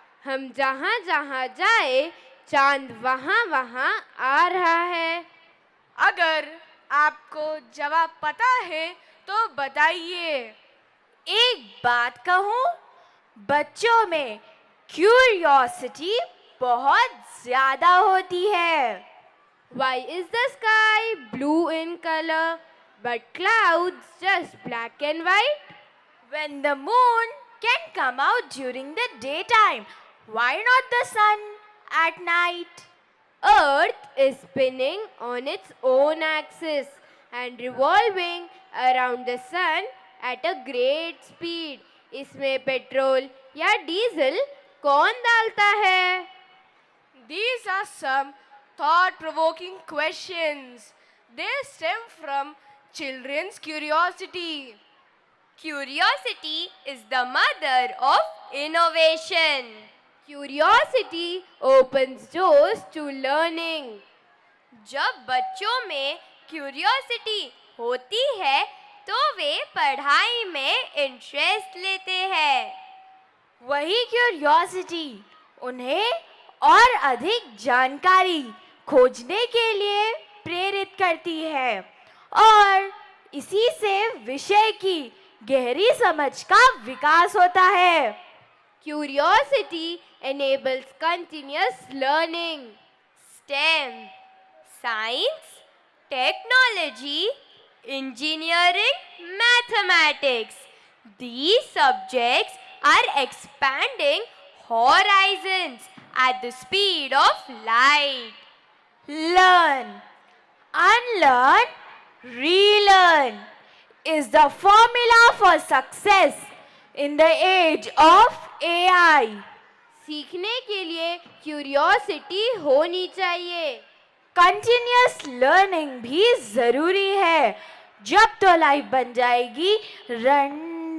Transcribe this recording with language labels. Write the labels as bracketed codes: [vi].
[hi] हम जहाँ जहाँ जाए चांद वहाँ वहाँ आ रहा है। अगर आपको जवाब पता है तो बताइए। एक बात कहूँ, बच्चों में क्यूरियोसिटी बहुत ज्यादा होती है। [en] Why is the sky blue in color but clouds just black and white? When the moon can come out during the daytime, why not the sun at night? Earth is spinning on its own axis and revolving around the sun at a great speed. [hi] इसमें petrol या diesel कौन डालता है? [en] These are some thought-provoking questions. They stem from children's curiosity. Curiosity is the mother of innovation. Curiosity opens doors to learning. [hi] जब बच्चों में curiosity होती है तो वे पढ़ाई में इंटरेस्ट लेते हैं। वही क्यूरियोसिटी उन्हें और अधिक जानकारी खोजने के लिए प्रेरित करती है और इसी से विषय की गहरी समझ का विकास होता है। [en] Curiosity enables continuous learning. STEM, science, technology, engineering, mathematics. These subjects are expanding horizons at the speed of light. Learn, unlearn, relearn is the formula for success in the age of AI. [hi] सीखने के लिए curiosity होनी चाहिए। Continuous learning भी जरूरी है। जब तो लाइफ बन जाएगी रन